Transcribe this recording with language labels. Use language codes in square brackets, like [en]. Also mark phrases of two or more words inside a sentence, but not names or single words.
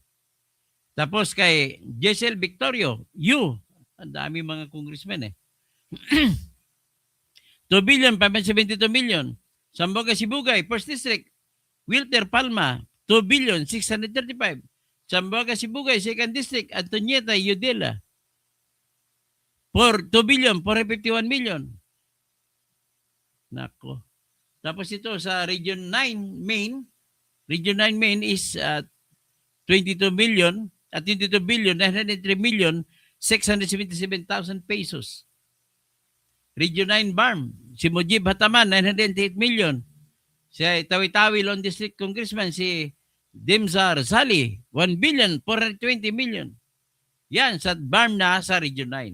[tl] Tapos kay Jessel Victorio, ang dami mga congressmen 2 billion, 572 million. Zamboanga Sibugay, First District, Wilter Palma, 2 billion, 635. Zamboanga Sibugay, Second District, Antonieta Yudela, for 2 billion, 451 million. Nako. Tapos ito sa Region 9 Main, Region 9 Main is 22 million, at 22 billion, 903 million, 677,000 pesos. Region 9 BARM, si Mujib Hataman, 908 million. Si Tawi-Tawi Lone District Congressman, si Dimzar Sali, 1 billion, 420 million. Yan, sa BARM na sa Region 9.